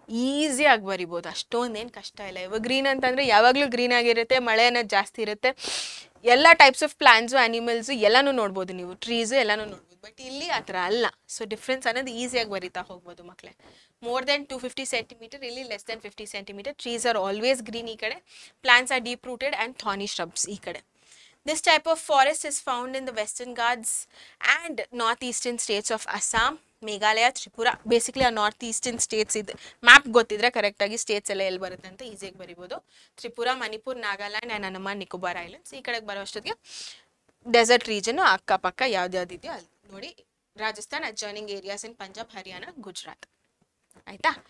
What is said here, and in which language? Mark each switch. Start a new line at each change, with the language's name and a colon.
Kannada: ಈಸಿಯಾಗಿ ಬರಿಬೋದು, ಅಷ್ಟೊಂದೇನು ಕಷ್ಟ ಇಲ್ಲ. ಎವರ್ಗ್ರೀನ್ ಅಂತಂದರೆ ಯಾವಾಗಲೂ ಗ್ರೀನ್ ಆಗಿರುತ್ತೆ, ಮಳೆ ಅನ್ನೋದು ಜಾಸ್ತಿ ಇರುತ್ತೆ, ಎಲ್ಲ ಟೈಪ್ಸ್ ಆಫ್ ಪ್ಲಾಂಟ್ಸು, ಆ್ಯನಿಮಲ್ಸು ಎಲ್ಲನೂ ನೋಡ್ಬೋದು ನೀವು, ಟ್ರೀಸು ಎಲ್ಲನೂ ನೋಡ್ಬೋದು. ಬಟ್ ಇಲ್ಲಿ ಆ ಥರ ಅಲ್ಲ. ಸೊ ಡಿಫ್ರೆನ್ಸ್ ಅನ್ನೋದು ಈಸಿಯಾಗಿ ಬರಿತಾ ಹೋಗ್ಬೋದು ಮಕ್ಕಳೇ.
English: More than 250 centimeter, ಇಲ್ಲಿ less than 50 centimeter. Trees are always green ಈ ಕಡೆ, plants are deep rooted and thorny shrubs ಈ ಕಡೆ. This type of forest is found in the Western Ghats and northeastern states of Assam,
Kannada: Meghalaya, Tripura. Basically ಆ north eastern States ಇದು map ಗೊತ್ತಿದ್ರೆ ಕರೆಕ್ಟಾಗಿ States ಎಲ್ಲ ಎಲ್ಲಿ ಬರುತ್ತೆ ಅಂತ ಈಸಿಯಾಗಿ ಬರಿಬೋದು. Tripura, Manipur, Nagaland and Andaman Nicobar islands. ಈ ಕಡೆಗೆ ಬರೋಷ್ಟೊತ್ತಿಗೆ ಡೆಸರ್ಟ್ ರೀಜನ್ನು ಅಕ್ಕಪಕ್ಕ ಯಾವ್ದ್ಯಾವ್ದಿದೆಯೋ ಅಲ್ಲಿ ನೋಡಿ. ರಾಜಸ್ಥಾನ್,
English: adjoining areas in
Kannada: ಪಂಜಾಬ್, ಹರಿಯಾಣ, ಗುಜರಾತ್ ಆಯಿತಾ.